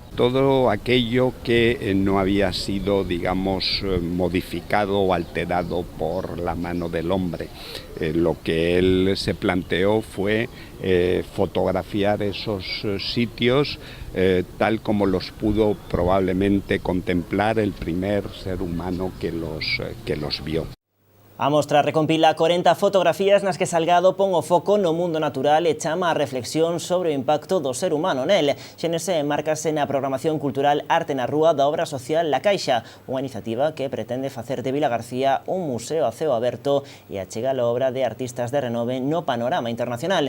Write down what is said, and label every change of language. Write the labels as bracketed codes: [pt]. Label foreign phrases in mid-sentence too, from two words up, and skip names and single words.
[es] Todo aquello que no había sido, digamos, modificado o alterado por la mano del hombre. Lo que él se planteó fue fotografiar esos sitios tal como los pudo probablemente contemplar el primer ser humano que los vio. [gl] A mostra recompila 40 fotografías nas que Salgado pon o foco no mundo natural e chama a reflexión sobre o impacto do ser humano nel. Xénese márcase na programación cultural Arte na Rúa da obra social La Caixa, unha iniciativa que pretende facer de Vilagarcía un museo a ceo aberto e achega a obra de artistas de renove no panorama internacional.